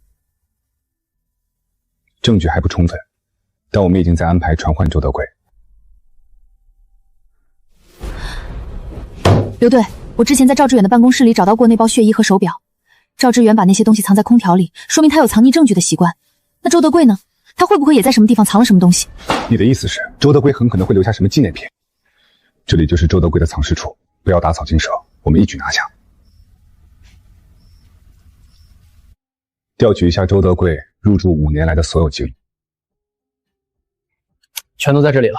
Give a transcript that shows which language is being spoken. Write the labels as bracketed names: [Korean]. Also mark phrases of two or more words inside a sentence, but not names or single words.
[Chinese] 證據還不充分，但我們已經在安排傳喚周德貴。劉隊，我之前在趙志遠的辦公室裡找到過那包血衣和手表。趙志遠把那些東西藏在空調裡，說明他有藏匿證據的習慣。那周德貴呢？他會不會也在什麼地方藏了什麼東西？你的意思是，周德貴很可能會留下什麼紀念品？這裡就是周德貴的藏屍處，不要打草驚蛇，我們一舉拿下。調取一下周德貴入住5年來的所有記錄，全都在這裡了。